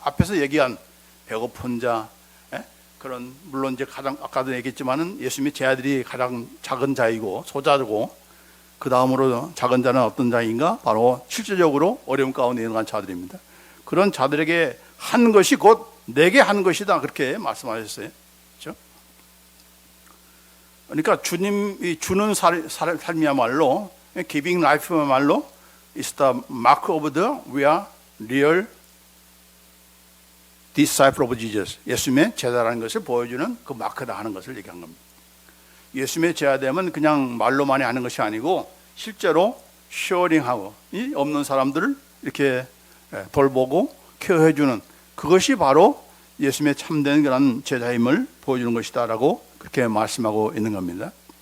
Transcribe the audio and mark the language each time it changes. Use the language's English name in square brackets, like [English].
[Korean] 앞에서 얘기한 배고픈 자, 그런, 물론 이제 가장 아까도 얘기했지만은 예수님의 제 아들이 가장 작은 자이고 소자고, 그 다음으로 작은 자는 어떤 자인가? 바로 실질적으로 어려움 가운데 있는 자들입니다. 그런 자들에게 한 것이 곧 내게 한 것이다, 그렇게 말씀하셨어요. 그렇죠? 그러니까 주님이 주는 삶이야말로, [English] giving life야말로 is the mark of the we are real disciple of Jesus. [Korean] 예수님의 제자라는 것을 보여주는 그 마크다 하는 것을 얘기한 겁니다. 예수님의 제자됨은 그냥 말로만이 하는 것이 아니고 실제로 쉐어링하고 이 없는 사람들을 이렇게 돌보고 케어해주는, 그것이 바로 예수님의 참된 그런 제자임을 보여주는 것이다라고 그렇게 말씀하고 있는 겁니다.